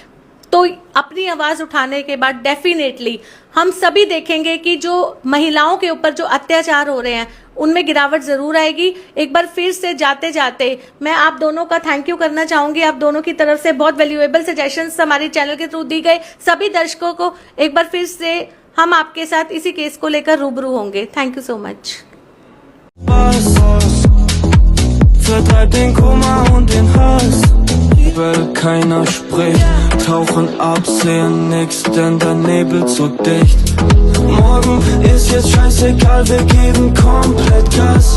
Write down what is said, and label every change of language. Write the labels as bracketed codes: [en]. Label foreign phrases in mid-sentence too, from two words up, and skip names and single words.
[hi] तो अपनी आवाज उठाने के बाद डेफिनेटली हम सभी देखेंगे कि जो महिलाओं के ऊपर जो अत्याचार हो रहे हैं उनमें गिरावट जरूर आएगी। एक बार फिर से जाते जाते मैं आप दोनों का [en] thank you [hi] करना चाहूंगी। आप दोनों की तरफ से बहुत [en] valuable suggestions [hi] हमारे चैनल के थ्रू दी गए। सभी दर्शकों को एक बार फिर से हम आपके साथ इसी केस को लेकर रूबरू होंगे। [en] thank you so much. [de] Vertreibt den Kummer und den Hass, weil keiner spricht. tauchen ab, sehen nix, denn der Nebel zu dicht. Morgen ist jetzt scheißegal, wir geben komplett Gas.